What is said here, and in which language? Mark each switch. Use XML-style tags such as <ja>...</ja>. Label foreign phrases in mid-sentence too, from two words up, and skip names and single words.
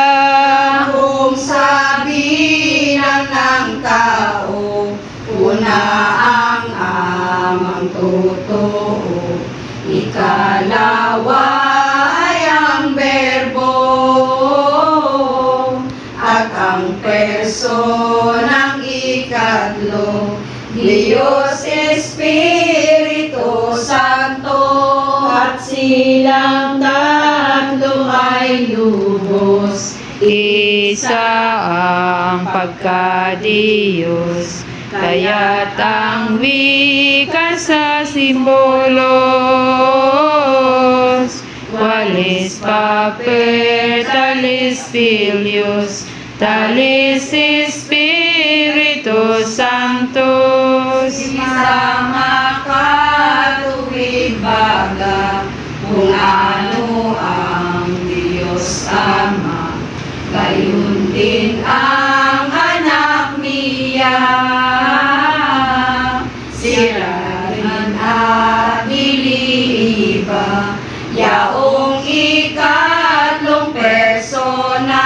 <tl>Kung sabihin ng tao, una ang amang totoo, ikalawa ay ang berbo, at ang personang ikatlo, Diyos Espiritu Santo. At silang tatlo ay lubos, Isa ang pagka-Diyos, kaya't ang wika sa simbolos,</tl> <la>qualis paper, talis filius, talis Spiritus Sanctus.</la> <tl>Isama katuwid baga, kung ano ang Diyos Ama, gayon din ang anak niya. Sila rin at niliiba, yaong ikatlong persona.</tl>